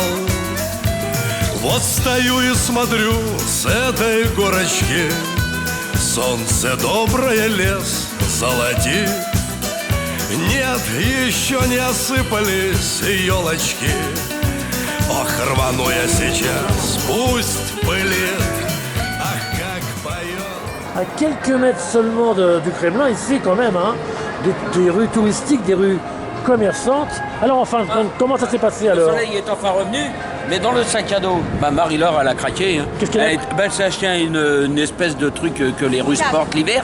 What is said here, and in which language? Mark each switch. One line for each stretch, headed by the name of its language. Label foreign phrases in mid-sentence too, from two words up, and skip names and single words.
Russian: Вот стою и смотрю с этой горочки, солнце доброе лес золотит. Нет, еще не осыпались елочки. Ох, рвану я сейчас, пусть пылит. Ах, как поет.
French: À quelques mètres seulement du Kremlin, ici quand même, hein, des rues touristiques, des rues commerçantes. Alors enfin, comment ça s'est passé Le alors? soleil est enfin revenu, mais dans le sac à dos, Marie-Laure, elle a craqué. Hein. Qu'est-ce qu'elle a? Elle s'est acheté une espèce de truc que les Russes portent l'hiver.